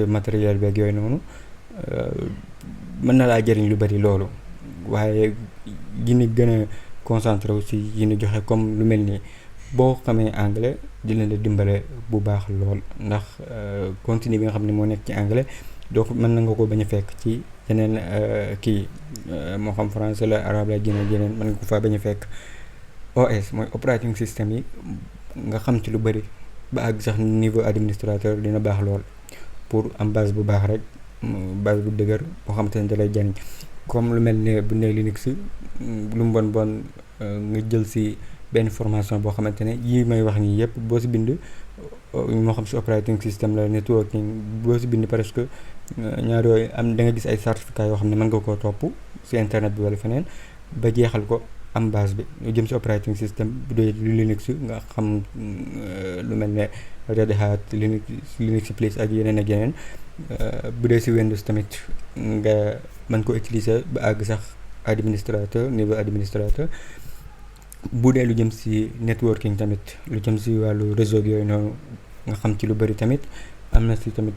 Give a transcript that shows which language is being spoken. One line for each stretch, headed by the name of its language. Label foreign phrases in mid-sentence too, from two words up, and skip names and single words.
Wolof: matériel beeg yooyu noonu mën na laa jëriñ lu bari loolu waaye yi ni gën a concentré wu si yi ni joxe comme lu mel nii boo xamee anglais dina la dimbale bu baax lool ndax contenu bi nga xam ne moo nekk ci anglais donc mën na nga ko bañ a fekk ci yeneen moo xam français la arabe la jeneen mën nga ko faa bañ a fekk. OS mooy
English: operating system
Wolof: yi nga xam ci lu bari ba àgg sax
French: niveau administrateur
Wolof: dina baax lool pour am base bu baax rek base bu dëgër boo xamante ne da lay jariñ comme lu mel ne bu ne Linux lu mu bon nga jël si benn formation boo xamante ne yii may wax nii yëpp boo si bind moo xam si
English: operating system
Wolof: la networking boo si bind presque ñaar yooyu am da nga gis ay certificat yoo xam ne mën nga koo topp si internet bi wala feneen ba jeexal ko am base bi lu jëm si
English: operating system
Wolof: bu dee Linux nga xam lu mel ne Red Hat Linux Plus ak yeneen bu dee si Windows tamit nga mën ko utiliser ba àgg sax
French: niveau administrateur
Wolof: bu dee lu jëm si networking tamit lu jëm si wàllu réseau yooyu noonu nga xam ci lu bari tamit am na si tamit